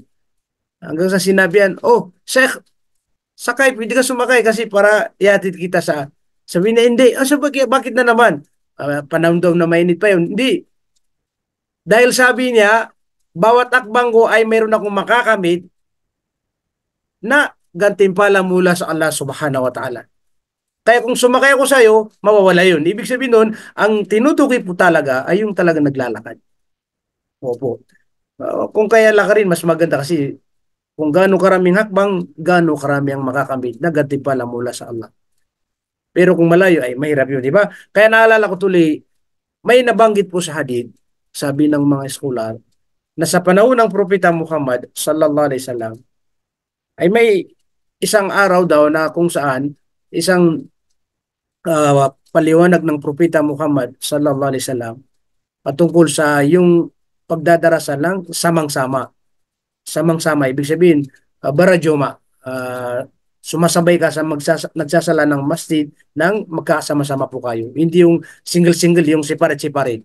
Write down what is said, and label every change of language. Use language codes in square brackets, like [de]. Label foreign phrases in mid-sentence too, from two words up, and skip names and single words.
[tl] Hanggang sa sinabihan, oh, Sheikh, sakay, pwede ka sumakay kasi para ihatid kita sa... Sabi na, hindi. So, bakit na naman? Panahon daw na mainit pa yun. Hindi. Dahil sabi niya, bawat akbang ko ay mayroon akong makakamit na gantimpala mula sa Allah [ar] سبحانه وتعالى. [tl] Kaya kung sumakay ako sa iyo, mawawala yun. Ibig sabihin nun, ang tinutukoy po talaga ay yung talaga naglalakad. Opo. Kung kaya lakarin, mas maganda kasi kung gaano karaming hakbang, gaano karami ang makakamit na gantimpala mula sa Allah. Pero kung malayo ay mahirap yun, di ba? Kaya naalala ko tuloy, may nabanggit po sa hadith, sabi ng mga eskolar, na sa panahon ng Propeta Muhammad [ar] صلى الله عليه وسلم [tl] ay may isang araw daw na kung saan isang paliwanag ng Propeta Muhammad [ar] صلى الله عليه وسلم [tl] patungkol sa yung pagdadarasal lang samang-sama. Samang-sama ibig sabihin baradjoma, sumasabay ka sa nagsasala ng masjid nang magkasama-sama po kayo. Hindi yung single-single, yung separate-separate.